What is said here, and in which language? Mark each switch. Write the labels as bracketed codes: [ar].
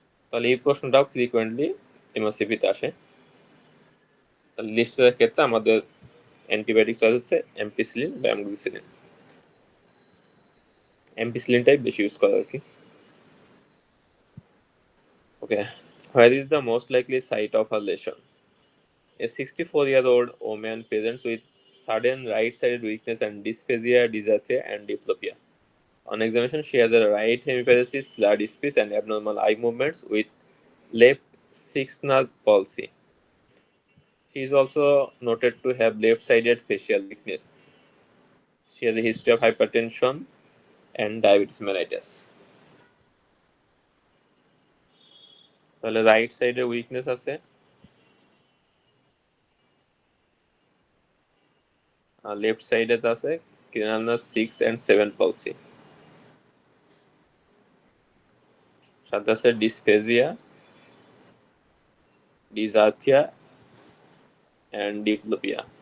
[bn] তাহলে এই প্রশ্নটাও ফ্রিকোয়েন্টলি এমওসিপিতে আসে। তাহলে লিস্টের ক্ষেত্রে আমাদের অ্যান্টিবায়োটিক চয়েস হচ্ছে এমপিসিলিন বা অ্যামোক্সিসিলিন। এমপিসিলিনটাই বেশি ইউজ করা আর কি। [en] Okay, where is the most likely site of a lesion? A 64-year-old woman presents with sudden right-sided weakness and dysphagia, dysarthria, and diplopia. On examination, she has a right hemiparesis, slurred speech, and abnormal eye movements with left sixth nerve palsy. She is also noted to have left-sided facial weakness. She has a history of hypertension and diabetes mellitus. [bn] তাহলে right সাইডে weakness আছে, আর left সাইডে আছে [en] cranial nerve 6 and 7 palsy। [bn] সাথে আছে [en] dysphagia, dysarthria, and diplopia.